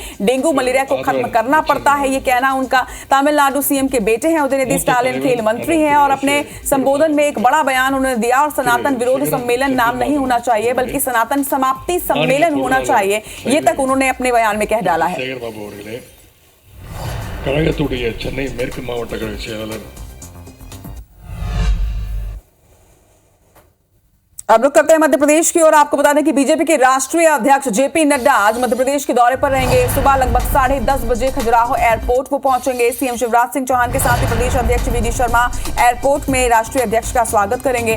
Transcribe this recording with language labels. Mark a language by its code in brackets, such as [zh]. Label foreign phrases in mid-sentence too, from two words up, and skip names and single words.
[hi] डेंगू मलेरिया को खत्म करना पड़ता है, ये कहना उनका। तमिलनाडु सीएम के बेटे हैं उदयनिधि स्टालिन, खेल मंत्री हैं और अपने संबोधन में एक बड़ा बयान उन्होंने दिया। और सनातन विरोध सम्मेलन नाम नहीं होना चाहिए बल्कि सनातन समाप्ति सम्मेलन होना चाहिए, ये तक उन्होंने अपने बयान में कह डाला है। [ta] கழகத்துடைய சென்னை மேற்கு மாவட்ட கழக செயலாளர்। [hi] अब रुक करते हैं मध्य प्रदेश की ओर। आपको बता दें कि बीजेपी के राष्ट्रीय अध्यक्ष जेपी नड्डा आज मध्य प्रदेश के दौरे पर रहेंगे। सुबह लगभग 10:30 बजे खजुराहो एयरपोर्ट को पहुंचेंगे। सीएम शिवराज सिंह चौहान के साथ ही प्रदेश अध्यक्ष वीडी शर्मा एयरपोर्ट में राष्ट्रीय अध्यक्ष का स्वागत करेंगे।